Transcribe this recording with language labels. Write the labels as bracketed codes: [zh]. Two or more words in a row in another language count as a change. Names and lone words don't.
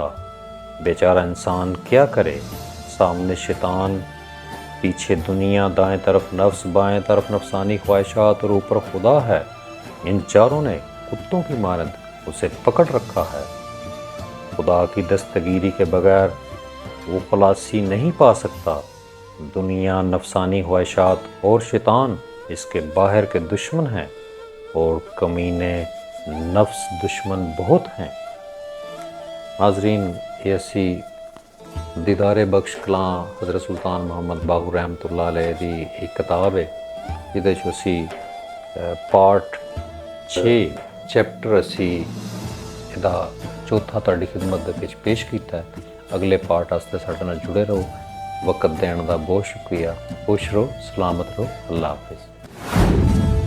[ur] بیچارہ انسان کیا کرے، سامنے شیطان، پیچھے دنیا، دائیں طرف نفس، بائیں طرف نفسانی خواہشات اور اوپر خدا ہے. ان چاروں نے کتوں کی ماند اسے پکڑ رکھا ہے. خدا کی دستگیری کے بغیر وہ خلاصی نہیں پا سکتا. دنیا، نفسانی خواہشات اور شیطان اس کے باہر کے دشمن ہیں اور کمینے نفس دشمن بہت ہیں۔ [pa] ناظرین، یہ اسی دیدار بخش کلاں حضرت سلطان محمد باہو رحمت اللہ علیہ دی ایک کتاب ہے جہدے وچ اسی پارٹ 6 چیپٹر اسی دا چوتھا تہاڈی خدمت دے وچ پیش کیتا ہے۔ اگلے پارٹ واسطے ساڈے نال جڑے رہو۔ وقت دین دا بہت شکریہ۔ [ur] خوش رہو، سلامت رہو، اللہ حافظ۔